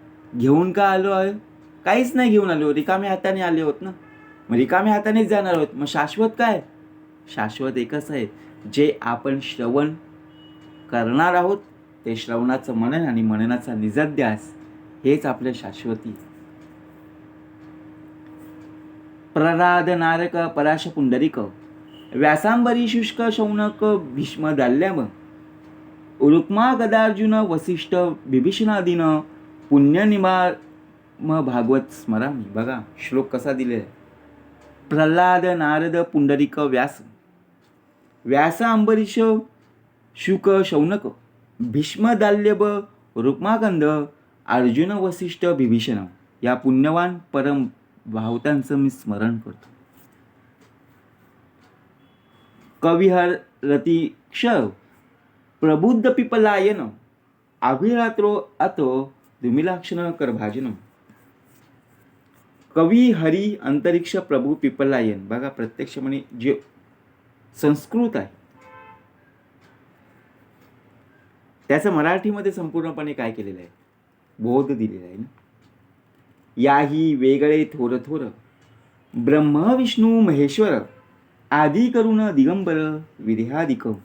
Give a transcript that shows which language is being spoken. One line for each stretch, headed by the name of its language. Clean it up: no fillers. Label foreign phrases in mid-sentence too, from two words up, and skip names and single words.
Marathi: घेऊन का आलो आहे, काहीच नाही घेऊन आलो, रिकाम्या हाताने आले होत ना, मग रिकाम्या हातानेच जाणार आहोत. मग शाश्वत काय, शाश्वत एकच आहे, जे आपण श्रवण करणार आहोत ते श्रवणाचं मनन आणि मननाचा निजध्यास, हेच आपल्या शाश्वती.
Sanskrit: प्रराध नारक पराश पुंडरिक, व्यासांबरी शुष्क शौनक भीष्म दाल्यम, रुक्मा गदार्जुन वसिष्ठ बिभीषणादीन, पुण्यनिमा भागवत स्मरामी.
Marathi: बघा श्लोक कसा दिलेला आहे. प्रल्हाद नारद पुंडरिक व्यास, व्यास अंबरीश शुक शौनक, भीष्म दाल्यब रुक्मागंध, अर्जुन वसिष्ठ बिभीषण, या पुण्यवान परम भावतांचं मी स्मरण करतो.
Sanskrit: कविहर रतीक्ष प्रबुद्ध पिपलायन, अभिरात्रो अतो दुमिलाक्षण करभाजन. कवी हरी अंतरिक्ष प्रभू पिपलायन.
Marathi: बघा प्रत्यक्ष म्हणे जे संस्कृत आहे त्याचं मराठीमध्ये संपूर्णपणे काय केलेलं आहे, बोध दिलेला आहे ना. याही वेगळे थोर थोर, ब्रह्म विष्णू महेश्वर, आदी करून दिगंबर विदेहादिक.